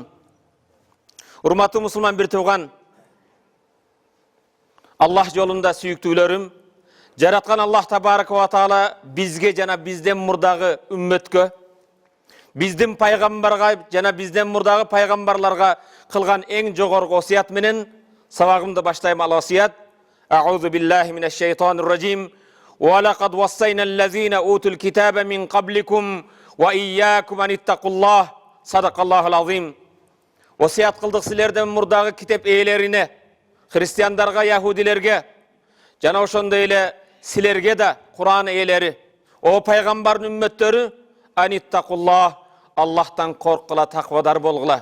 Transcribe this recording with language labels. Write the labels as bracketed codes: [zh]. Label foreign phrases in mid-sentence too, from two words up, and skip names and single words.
[ky] Урматтуу мусулман бир тууган, Аллах жолунда сүйүктүүлөрүм, Жараткан Аллах [ar] تبارك وتعالى [ky] бизге жана бизден мурдагы үммөткө, биздин пайгамбарга жана бизден мурдагы пайгамбарларга кылган эң жогорку осуят менен сабагымды баштайм. Ал осуят: [ar] أعوذ بالله من الشيطان الرجيم. ولقد وصينا الذين أوتوا الكتاب من قبلكم وإياكم أن اتقوا الله. صدق الله العظيم. [ky] Осуят кылдык силерден мурдагы китеп ээлерине, христиандарга, яһудилерге жана ошондой эле силерге да Куран ээлери, о пайгамбардын үммөттөрү, anittaqullah, Аллахтан коркула, таквадар болгула.